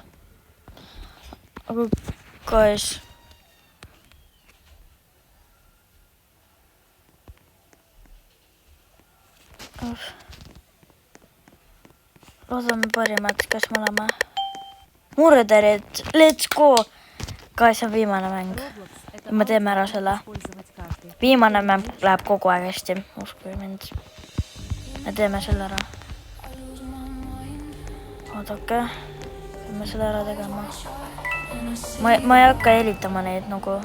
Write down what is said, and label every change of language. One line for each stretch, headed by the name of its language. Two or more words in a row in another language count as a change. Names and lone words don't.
Estonian: Aga guys. Loodame parimat, kas me oleme murderid.
English: Let's go! Guys,
Estonian: on viimane mäng. Me teeme ära selle. Viimane mäng läheb kogu aeg hästi. Uskuge mind. Me teeme selle ära. Oodake. Peame selle ära tegema. Ma ei hakka helitama neid nagu.